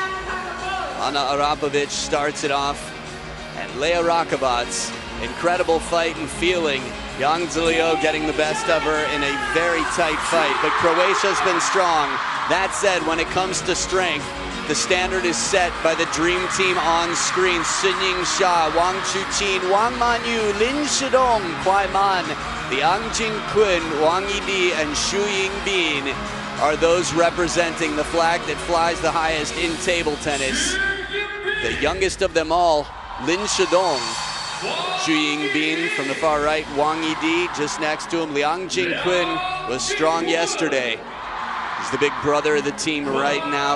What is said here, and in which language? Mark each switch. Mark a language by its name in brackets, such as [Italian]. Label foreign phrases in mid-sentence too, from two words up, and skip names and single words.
[English] Hana Arapovic starts it off, and Lea Rakovac, incredible fight and feeling. Yang Zilio getting the best of her in a very tight fight, but Croatia's been strong. That said, when it comes to strength, the standard is set by the dream team on screen. Sunying Sha, Wang Chuqin, Wang Manyu, Lin Shidong, Kwai Man, Liang Jingqun, Wang Yidi, and Xu Yingbin are those representing the flag that flies the highest in table tennis. The youngest of them all, Lin Shidong. Xu Yingbin from the far right, Wang Yidi just next to him. Liang Jingqun was strong yesterday. He's the big brother of the team right now.